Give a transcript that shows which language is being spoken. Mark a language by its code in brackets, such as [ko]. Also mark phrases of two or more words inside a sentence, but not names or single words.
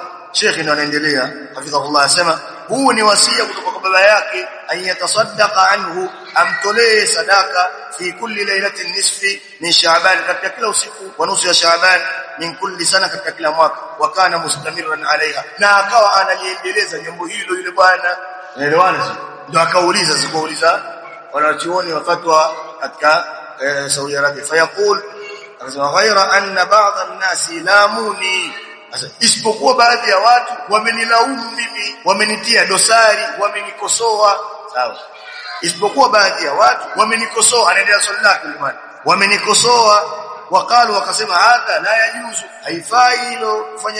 [sw] Sheikh ndo anaendelea hafidhahullah asema huu ni wasia kutoka kwa baba yake [ar] أيتصدق عنه [sw] amtolee sadaka [ar] في كل ليلة نصف من شعبان [sw] katika kila usiku wa nusu ya Shaaban [ar] من كل سنة [sw] katika kila mwaka [ar] وكان مستمرا عليها [sw] na akawa analiendeleza jambo hilo yule bwana. Unaelewana ndio akauliza sikuuliza wanachuoni wa fatwa katika Saudi Arabia fayaqul akasema [ar] غير أن بعض الناس لاموني [sw] isipokuwa baadhi ya watu wamenilaumu mimi wamenitia dosari wamenikosoa sawa isipokuwa baadhi ya watu wamenikosoa anaendelea swali lake jamani wamenikosoa wakalu wakasema [ar] هذا لا يجوز [sw] haifai hilo kufanya